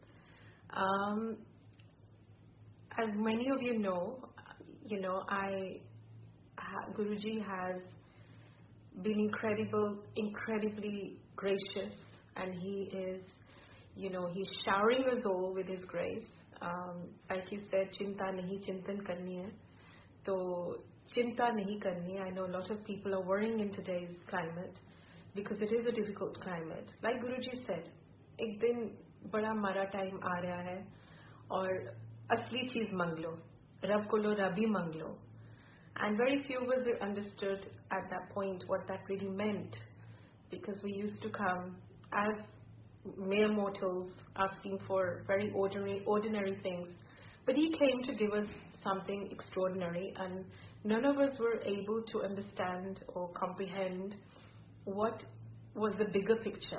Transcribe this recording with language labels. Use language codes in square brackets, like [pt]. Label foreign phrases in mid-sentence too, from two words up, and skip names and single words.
[en] As many of you know, Guruji has been incredibly gracious, and he is, he's showering us all with his grace. Like you said, [hi] चिंता नहीं चिंतन करनी है. So, चिंता नहीं करनी है. [en] I know a lot of people are worrying in today's climate because it is a difficult climate. Like Guruji said, [hi] एक दिन बड़ा मारा time आ रहा है और असली चीज़ मांग लो, रब को लो रब्बी मांग लो. [en] And very few of us understood at that point what that really meant, because we used to come as mere mortals asking for very ordinary things. But he came to give us something extraordinary, and none of us were able to understand or comprehend what was the bigger picture.